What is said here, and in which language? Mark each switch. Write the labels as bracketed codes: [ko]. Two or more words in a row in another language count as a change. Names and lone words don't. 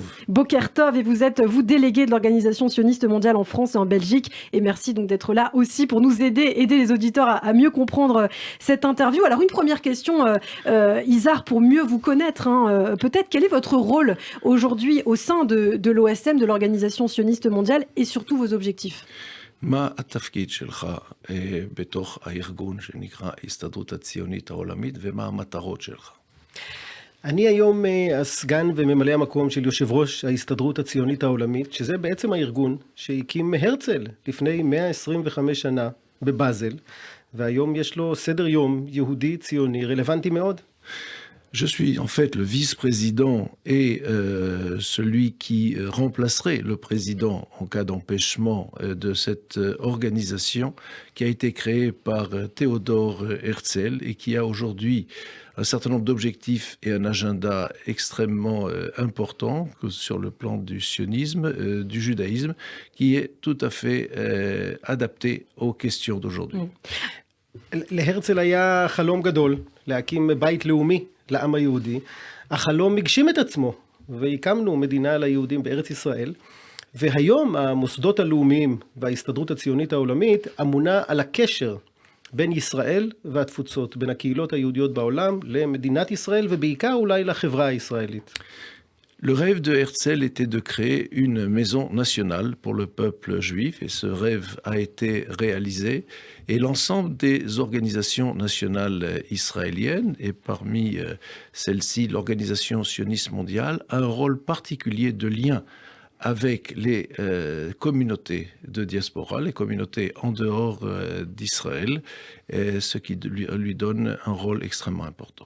[he] בוקר טוב, [fr] et vous êtes, vous, délégué de l'Organisation sioniste mondiale en France et en Belgique. Et merci donc d'être là aussi pour nous aider les auditeurs à mieux comprendre cette interview. Alors, une première question, Izhar, pour mieux vous connaître, peut-être, quel est votre rôle aujourd'hui au sein de l'OSM, de l'Organisation sioniste mondiale, et surtout vos objectifs? [he] מה התפקיד שלך בתוך הארגון שנקרא ההסתדרות הציונית העולמית ומה המטרות שלך? אני היום הסגן וממלא המקום של יושב ראש ההסתדרות הציונית העולמית, שזה בעצם הארגון שהקים הרצל לפני 125 שנה בבאזל, והיום יש לו סדר יום יהודי ציוני רלוונטי מאוד. [fr] Je suis en fait le vice-président et celui qui remplacerait le président en cas d'empêchement de cette organisation qui a été créée par Théodore Herzl et qui a aujourd'hui un certain nombre d'objectifs et un agenda extrêmement important sur le plan du sionisme, du judaïsme, qui est tout à fait adapté aux questions d'aujourd'hui. [he] להרצל היה חלום גדול להקים בית לאומי לעם היהודי. החלום הגשים את עצמו, והקמנו מדינה ליהודים בארץ ישראל, והיום המוסדות הלאומיים וההסתדרות הציונית העולמית אמונה על הקשר בין ישראל והתפוצות, בין הקהילות היהודיות בעולם למדינת ישראל, ובעיקר אולי לחברה הישראלית. [fr] Le rêve de Herzl était de créer une maison nationale pour le peuple juif et ce rêve a été réalisé et l'ensemble des organisations nationales israéliennes et parmi celles-ci l'organisation sioniste mondiale a un rôle particulier de lien avec les communautés de diaspora, les communautés en dehors d'Israël, ce qui lui donne un rôle extrêmement important.